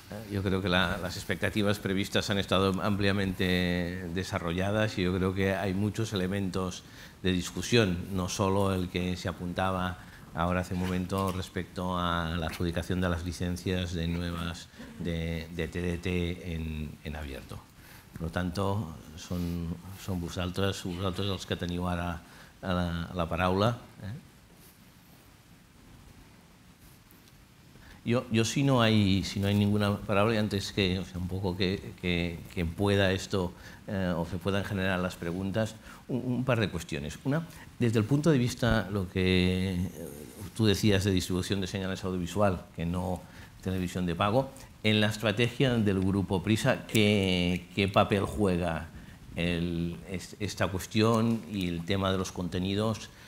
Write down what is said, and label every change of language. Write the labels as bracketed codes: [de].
[es] Yo creo que las expectativas previstas han estado ampliamente desarrolladas y yo creo que hay muchos elementos de discusión, no solo el que se apuntaba ahora hace un momento respecto a la adjudicación de las licencias de nuevas de TDT en abierto. [ca] Per tant, són vosaltres els que teniu ara la paraula. [es] Yo si no hay ninguna palabra, y antes que un poco que pueda esto o se puedan generar las preguntas, un par de cuestiones. Una, desde el punto de vista, lo que tú decías de distribución de señales audiovisual, que no televisión de pago, en la estrategia del Grupo Prisa, ¿qué papel juega esta cuestión y el tema de los contenidos?